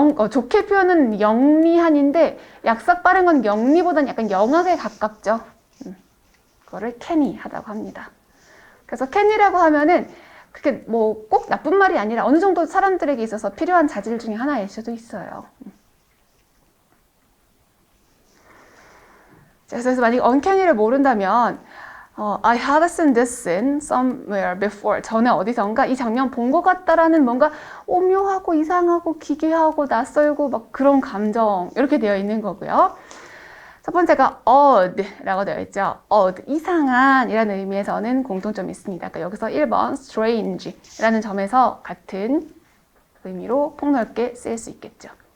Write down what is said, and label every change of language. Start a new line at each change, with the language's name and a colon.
Korean: 좋게 표현은 영리한인데 약삭 빠른 건 영리보다는 약간 영악에 가깝죠. 그거를 canny하다고 합니다. 그래서 canny라고 하면은 그게 뭐 꼭 나쁜 말이 아니라 어느 정도 사람들에게 있어서 필요한 자질 중에 하나일 수도 있어요. 그래서 만약 uncanny를 모른다면
English: I had seen this scene somewhere before.
Korean: 전에 어디선가 이 장면 본 것 같다라는 뭔가 오묘하고 이상하고 기괴하고 낯설고 막 그런 감정 이렇게 되어 있는 거고요. 첫 번째가 odd라고 되어 있죠. odd, 이상한 이라는 의미에서는 공통점이 있습니다. 그러니까 여기서 1번 strange라는 점에서 같은 의미로 폭넓게 쓰일 수 있겠죠.